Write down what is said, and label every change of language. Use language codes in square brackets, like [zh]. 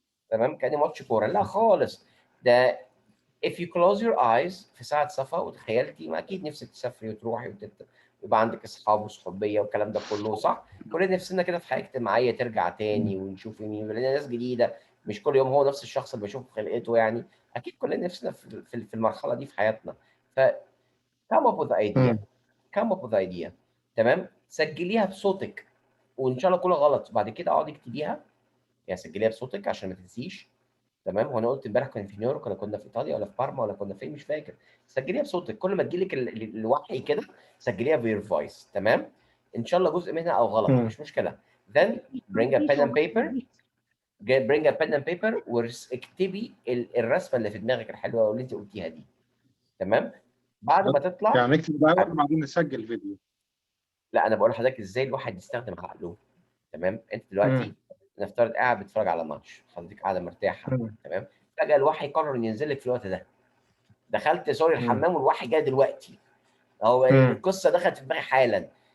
[ar] تمام، كاني ماتش كوره، لا خالص. ده [en] if you close your eyes [ar] في ساعة صفا وتخيلتي، ما أكيد نفسك تسافري وتروحي ويبقى عندك أصحاب وصحوبية والكلام ده كله، صح؟ كلنا نفسنا كده في حياة اجتماعية ترجع تاني، ونشوف مين، يبقى لنا ناس جديدة، مش كل يوم هو نفس الشخص اللي بشوفه في خلقته يعني. أكيد كلنا نفسنا في المرحلة دي في حياتنا. [en] ف come up with idea، come up with idea. [ar] تمام؟ سجليها بصوتك، وإن شاء الله كلها غلط، وبعد كده اقعدي اكتبيها، يعني سجليها بصوتك عشان ما تنسيش. تمام، هو انا قلت امبارح كنا في نيويورك ولا كنا في ايطاليا ولا في بارما ولا كنا فين، مش فاكر. سجليها بصوتك، كل ما تجيلك الوحي كده سجليها [en] Pure voice. [ar] تمام، ان شاء الله جزء منها او غلط مش مشكله. [en] then bring a pen and paper، bring a pen and paper [ar] واكتبي الرسمه اللي في دماغك الحلوه واللي انت قلتيها دي. تمام، بعد ما تطلع يعني نكتب الاول وبعدين نسجل فيديو. لا انا بقول لحضرتك ازاي الواحد يستخدم عقله. تمام، انت دلوقتي نفترض قاعد بتتفرج على ماتش، حضرتك قاعده مرتاحه. تمام، فجاه الوحي قرر انه ينزل لك في الوقت ده، دخلت سوري الحمام والوحي جاي دلوقتي، او القصه دخلت في دماغي حالا.